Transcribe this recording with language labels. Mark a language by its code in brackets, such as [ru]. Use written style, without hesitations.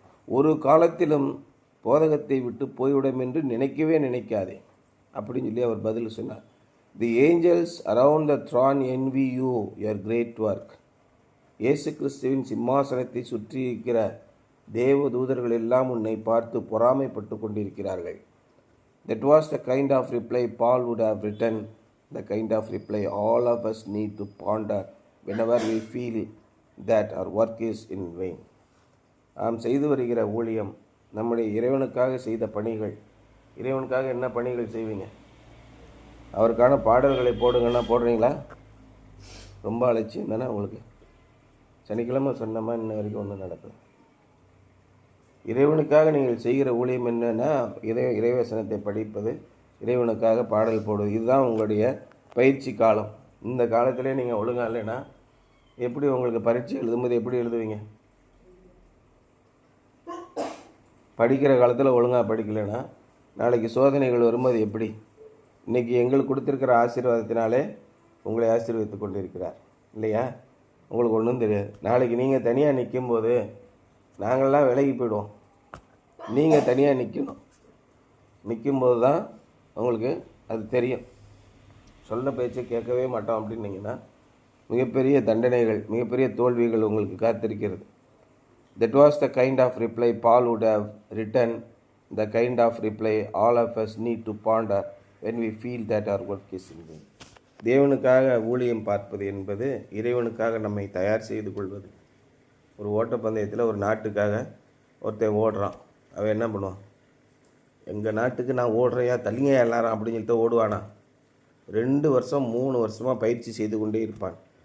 [ta] ஒரு காலத்திலும் போதகத்தை விட்டு போய்விடும் என்று நினைக்கவே நினைக்காதே அப்படின்னு சொல்லி அவர் பதில் சொன்னார். [en] The angels around the throne envy you your great work. [ta] இயேசு கிறிஸ்துவின் சிம்மாசனத்தை சுற்றி இருக்கிற தேவ தூதர்கள் எல்லாம் உன்னை பார்த்து பொறாமைப்பட்டு கொண்டிருக்கிறார்கள். [en] That was the kind of reply Paul would have written, the kind of reply all of us need to ponder whenever we feel that our work is in vain. [ta] நாம் செய்து வருகிற ஊழியம், நம்முடைய இறைவனுக்காக செய்த பணிகள், இறைவனுக்காக என்ன பணிகள் செய்வீங்க? அவருக்கான பாடல்களை போடுங்கன்னா போடுறீங்களா? ரொம்ப அலட்சியம் தானே உங்களுக்கு. சனிக்கிழமை சொன்னமா இன்ன வரைக்கும் ஒன்றும் நடக்குது. இறைவனுக்காக நீங்கள் செய்கிற ஊழியம் என்னென்னா இறைவசனத்தை படிப்பது, இறைவனுக்காக பாடல் போடுவது. இதுதான் உங்களுடைய பயிற்சி காலம். இந்த காலத்திலே நீங்கள் ஒழுங்கா இல்லைன்னா எப்படி உங்களுக்கு பரீட்சை எழுதும்போது எப்படி எழுதுவீங்க? படிக்கிற காலத்தில் ஒழுங்காக படிக்கலைன்னா நாளைக்கு சோதனைகள் வரும்போது எப்படி? இன்றைக்கி எங்களுக்கு கொடுத்துருக்கிற ஆசீர்வாதத்தினாலே உங்களை ஆசீர்வதித்து கொண்டு இருக்கிறார் இல்லையா? உங்களுக்கு ஒன்றும் தெரியாது. நாளைக்கு நீங்கள் தனியாக நிற்கும்போது நாங்கள்லாம் விலகி போயிடுவோம். நீங்கள் தனியாக நிற்கும்போது தான் உங்களுக்கு அது தெரியும். சொல்ல பேச்சை கேட்கவே மாட்டோம் அப்படின்னீங்கன்னா மிகப்பெரிய தண்டனைகள், மிகப்பெரிய தோல்விகள் உங்களுக்கு காத்திருக்கிறது. [en] That was the kind of reply Paul would have written, the kind of reply all of us need to ponder when we feel that our work is in vain. [ta] தேவனுக்காக ஊழியம் பார்ப்பது என்பது இறைவனுக்காக நம்மை தயார் செய்து கொள்வது. ஒரு ஓட்டப்பந்தயத்தில் ஒரு நாட்டுக்காக ஒருத்தன் ஓடுறான். அவன் என்ன பண்ணுவான்? எங்கள் நாட்டுக்கு நான் ஓடுறையா, தள்ளிங்க எல்லாரும் அப்படின்னு சொல்லிட்டு ஓடுவானா? 2 வருஷம் 3 வருஷமாக பயிற்சி செய்து கொண்டே இருப்பான்.